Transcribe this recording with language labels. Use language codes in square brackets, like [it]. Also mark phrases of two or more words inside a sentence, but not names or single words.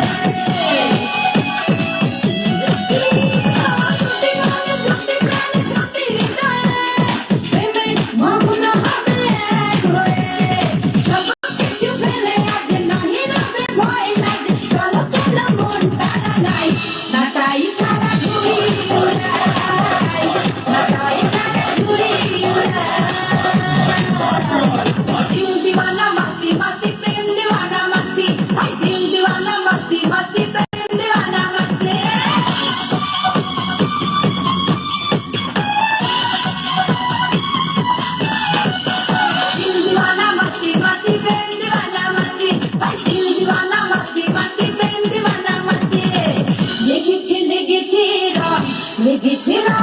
[bn] দুটি মানে দুটি হৃদয়ে, প্রেমে মগ্ন হবে এক হয়ে। সব কিছু ফেলে আজ নাহি রবে ভয় লাগে, চলো চলো মন তারা গাই, নাটাই ছাড়া ঘুরি উড়াই, নাটাই ছাড়া ঘুরি উড়াই। [hi] दिल दीवाना मस्ती मस्ती प्रेम दीवाना मस्ती, हाय दिल दीवाना मस्ती मस्ती प्रेम दीवाना मस्ती। दिल दीवाना मस्ती मस्ती प्रेम दीवाना मस्ती, हाय दिल दीवाना मस्ती मस्ती प्रेम दीवाना मस्ती। [bn] লেগেছে লেগেছে রং, লেগেছে